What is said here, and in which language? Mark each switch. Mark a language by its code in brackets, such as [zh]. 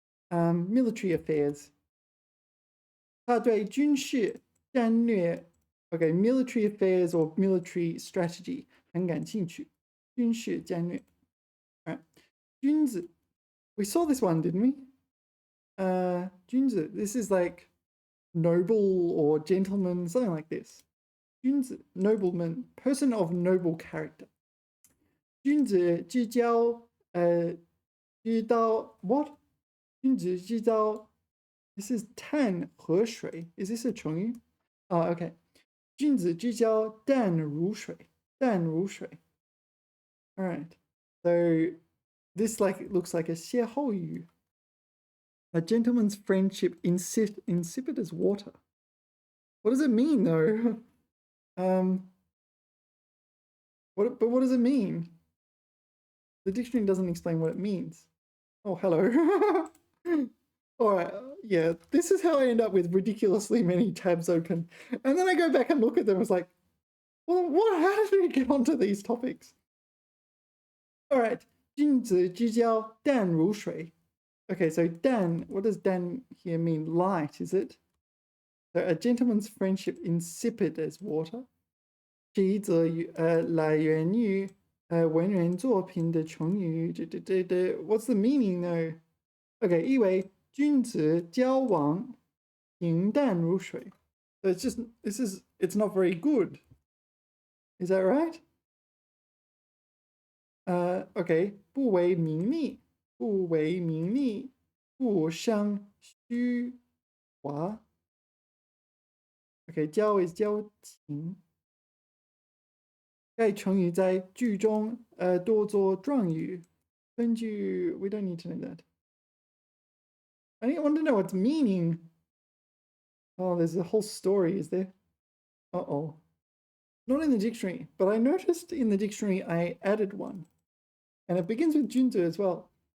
[en] Military affairs. [zh] 他对军事战略 [en] Okay, military affairs or military strategy [zh] 很感兴趣. 军事战略. [en] All right. 君子 We saw this one, didn't we? 君子. This is like noble or gentleman, something like this. 君子, nobleman, person of noble character. [zh] 君子之交,知道 [en] what? 君子之交.This is 淡河水.Is this a 成语?Oh, okay. [zh] 君子之交淡如水.淡如水. [en] All right. So this looks like a 歇后语. A gentleman's friendship insipid as water. What does it mean though? But what does it mean? The dictionary doesn't explain what it means. Oh, hello. All right, yeah, this is how I end up with ridiculously many tabs open. And then I go back and look at them. It's like, well, how did we get onto these topics? All right, [zh] 君子之交淡如水. [en] Okay, so dan, what does dan here mean? Light, is it? So a gentleman's friendship insipid as water. [zh] 是一则来源于文人作品的成语。 [en] What's the meaning though? Okay, [zh] 意为君子交往平淡如水. [en] So it's not very good. Is that right? Okay, [zh] 不为名利，不为名利，不伤虚华. [en] Okay, 交 is 交情. [zh] 该成语在句中多做状语。 [en] 分句 we don't need to know that. I want to know its meaning. Oh, there's a whole story, is there? Uh-oh. Not in the dictionary, but I noticed in the dictionary I added one. And it begins with 君子 as well.